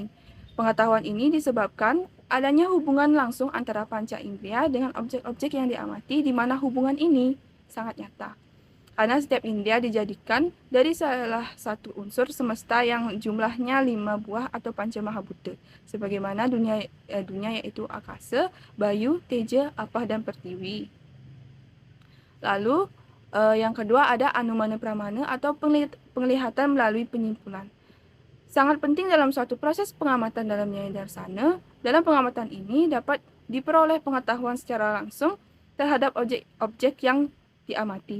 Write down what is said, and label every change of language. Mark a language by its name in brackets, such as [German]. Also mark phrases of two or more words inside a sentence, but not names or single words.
[Indonesian] Pengetahuan ini disebabkan adanya hubungan langsung antara panca indera dengan objek-objek yang diamati, di mana hubungan ini sangat nyata. Karena setiap indera dijadikan dari salah satu unsur semesta yang jumlahnya 5 buah atau panca mahabhuta, sebagaimana dunia yaitu akasa, bayu, teja, apah, dan pertiwi. Lalu yang kedua ada anumana pramana atau penglihatan melalui penyimpulan. Sangat penting dalam suatu proses pengamatan dalam Nyaya Darsana. Dalam pengamatan ini dapat diperoleh pengetahuan secara langsung terhadap objek yang diamati.